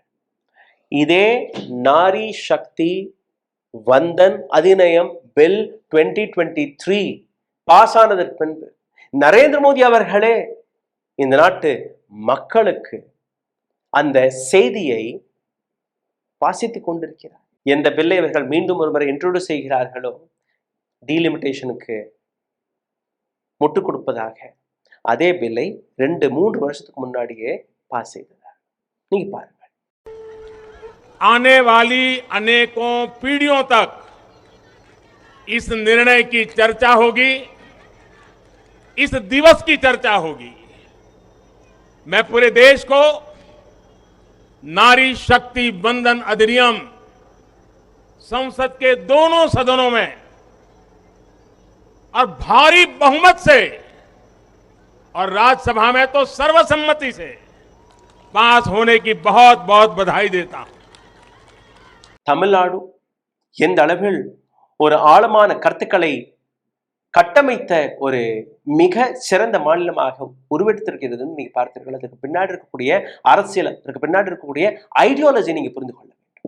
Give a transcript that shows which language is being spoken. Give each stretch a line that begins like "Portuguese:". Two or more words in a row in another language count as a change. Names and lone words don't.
Tamil: இதே நாரி சக்தி வந்தன் அதிநயம் பில் 2023 பாஸ் ஆனதற்கு பின்பு நரேந்திர மோடி அவர்களே இந்த நாட்டு மக்களுக்கு அந்த செய்தியை வாசித்துக் கொண்டிருக்கிறார். எந்த பில்லை இவர்கள் மீண்டும் ஒருமுறை இன்ட்ரோடியூஸ் செய்கிறார்களோ, டீலிமிட்டேஷனுக்கு முட்டுக் கொடுப்பதாக அதே பில்லை 2-3 வருஷத்துக்கு முன்னாடியே பாஸ் செய்ததார். நீங்க பாருங்க.
Hindi: आने वाली अनेकों पीढ़ियों तक इस निर्णय की चर्चा होगी, इस दिवस की चर्चा होगी. मैं पूरे देश को नारी शक्ति वंदन अधिनियम संसद के दोनों सदनों में और भारी बहुमत से और राज्यसभा में तो सर्वसम्मति से पास होने की बहुत बहुत बधाई देता हूं.
Tamil: தமிழ்நாடு எந்த அளவில் ஒரு ஆழமான கருத்துக்களை கட்டமைத்த ஒரு மிக சிறந்த மாநிலமாக உருவெடுத்திருக்கிறதுன்னு நீங்க பார்த்தீர்கள். அதுக்கு பின்னாடி இருக்கக்கூடிய அரசியல், அதுக்கு பின்னாடி இருக்கக்கூடிய ஐடியாலஜி நீங்க புரிந்து கொள்ள வேண்டும்.